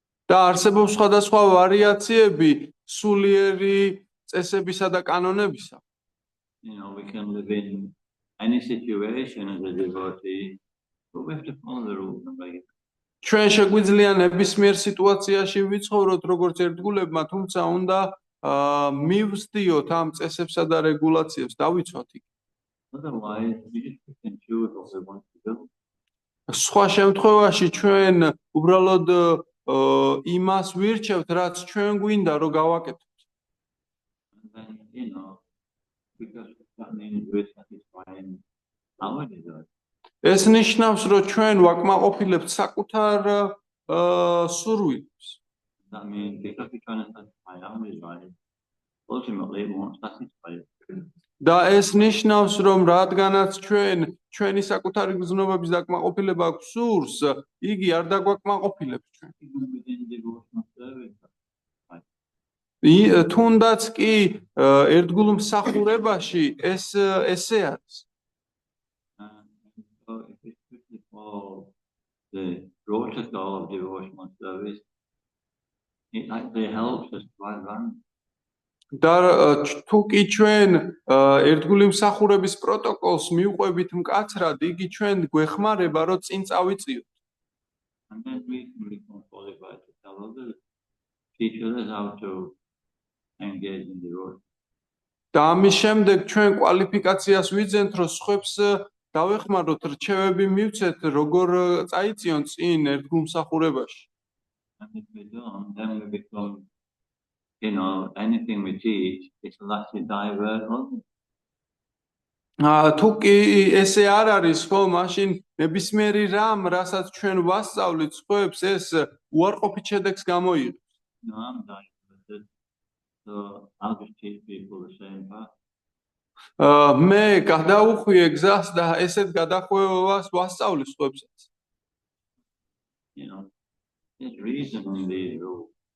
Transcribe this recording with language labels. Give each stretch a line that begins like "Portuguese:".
Georgian: და არსებობს სხვადასხვა ვარიაციები სულიერი წესებისა და კანონებისა.
English: We can live in any situation as a devotee, but we have to follow the rules and regulations.
Georgian: ჩვენ შეგვიძლია ნებისმიერ სიტუაციაში ვიცხოვროთ როგორც ერთგულებმა, თუმცა უნდა მივსდიოთ ამ წესებსა და რეგულაციებს და ვიცვათ იქ.
English: Otherwise, we just pick and choose what we want to do.
Georgian: სხვა შემთხვევაში ჩვენ უბრალოდ იმას ვირჩევთ, რაც ჩვენ გვინდა რომ გავაკეთოთ.
English: And then, because that means we're satisfying our desires.
Georgian: ეს ნიშნავს, რომ ჩვენ ვაკმაყოფილებთ საკუთარ სურვილებს.
English: That means because we're trying to satisfy our desires, ultimately we won't satisfy it.
Georgian: და ეს ნიშნავს, რომ რადგანაც ჩვენი საკუთარი გზნობების დაკმაყოფილება გვსურს, იგი არ დაგვაკმაყოფილებს ჩვენ.
English: Even within devotional service.
Georgian: თუნდაც კი ერთგულ მსახურებაში ესე არის.
English: So if we strictly follow the protocol of devotional service, it actually helps us to advance.
Georgian: და თუ კი ჩვენ ერთგული მსახურების პროტოკოლს მივყვებით მკაცრად, იგი ჩვენ გვეხმარება, რომ წინ წავიწიოთ.
English: And then we can become qualified to tell others, teach others how to engage in devotion.
Georgian: და ამის შემდეგ ჩვენ კვალიფიკაციას ვიძენთ, რომ სხვებს დავეხმაროთ, რჩევები მივცეთ, როგორ წაიწიონ წინ ერთგულ მსახურებაში.
English: And if we don't, then we become, anything we teach, it will actually divert others.
Georgian: თუ კი ესე არ არის, ხო, მაშინ ნებისმიერი რამ, რასაც ჩვენ ვასწავლით სხვებს, ეს უარყოფით შედეგს გამოიღებს.
English: I'm diverted, so I'll just teach people the same path.
Georgian: მე გადაუხვიე გზას და ესეთ გადახვევას ვასწავლი სხვებსაც.
English: There's reason in these rules.